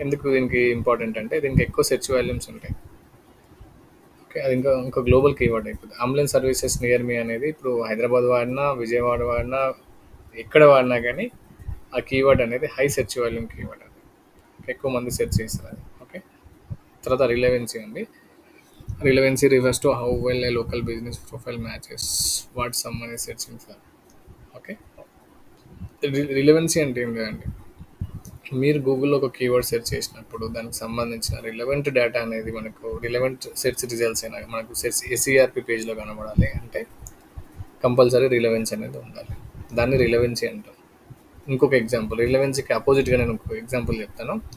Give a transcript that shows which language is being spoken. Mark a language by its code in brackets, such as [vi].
[te] ఎందుకు దీనికి ఇంపార్టెంట్ అంటే దీనికి ఎక్కువ సెర్చ్ వాల్యూమ్స్ ఉంటాయి. ఓకే. అది ఇంకో గ్లోబల్ కీవర్డ్ అయిపోద్ది. అంబులెన్స్ సర్వీసెస్ నియర్ మీ అనేది ఇప్పుడు హైదరాబాద్ వాడినా, విజయవాడ వాడినా, ఎక్కడ వాడినా గానీ ఆ కీవర్డ్ అనేది హై సెర్చ్ వాల్యూమ్ కీవర్డ్ అది. ఎక్కువ మంది సెర్చ్ చేస్తారు అది. ఓకే. తర్వాత రిలవెన్సీ అండి. [en] Relevancy refers to how well a local business profile matches what someone is searching for. [te] Okay. Relevancy అంటే ఏం లేదండి. మీరు గూగుల్‌లో ఒక కీవర్డ్ సెర్చ్ చేసినప్పుడు దానికి సంబంధించిన రిలవెంట్ డేటా అనేది మనకు రిలవెంట్ సెర్చ్ రిజల్ట్స్ అయినా మనకు సెర్చ్ ఎస్ఈఆర్‌పి పేజ్‌లో కనబడాలి అంటే కంపల్సరీ రిలవెన్సీ అనేది ఉండాలి. దాన్ని రిలవెన్సీ అంటాం. ఇంకొక ఎగ్జాంపుల్ రిలవెన్సీకి అపోజిట్‌గా నేను ఇంకో ఎగ్జాంపుల్ చెప్తాను.